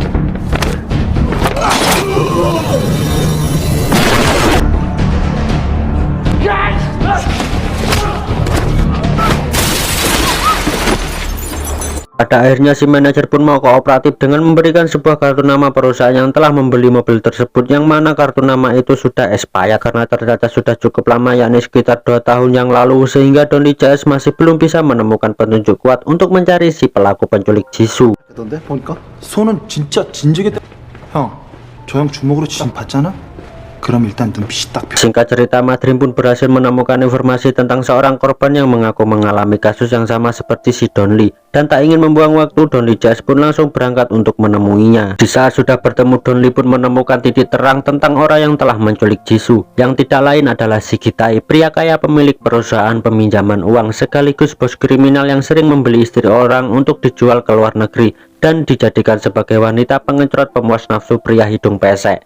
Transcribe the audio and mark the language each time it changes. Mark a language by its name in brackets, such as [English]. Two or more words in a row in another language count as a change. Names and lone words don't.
[Indonesian] Pada akhirnya si manajer pun mau kooperatif dengan memberikan sebuah kartu nama perusahaan yang telah membeli mobil tersebut, yang mana kartu nama itu sudah expired karena ternyata sudah cukup lama, yakni sekitar 2 tahun yang lalu, sehingga Don Lee JS masih belum bisa menemukan petunjuk kuat untuk mencari si pelaku penculik Jisoo. [Korean] 그런데 보니까 손은 진짜 진즉에 형, 저 형 주먹으로 지금 봤잖아? 그럼 일단 눈빛이 딱 [Indonesian] Singkat cerita, Madrim pun berhasil menemukan informasi tentang seorang korban yang mengaku mengalami kasus yang sama seperti si Don Lee, dan tak ingin membuang waktu, Don Lee JS pun langsung berangkat untuk menemuinya. Di saat sudah bertemu, Don Lee pun menemukan titik terang tentang orang yang telah menculik Jisoo, yang tidak lain adalah si Gitai, pria kaya pemilik perusahaan peminjaman uang sekaligus bos kriminal yang sering membeli istri orang untuk dijual ke luar negeri dan dijadikan sebagai wanita pengecerot pemuas nafsu pria hidung pesek.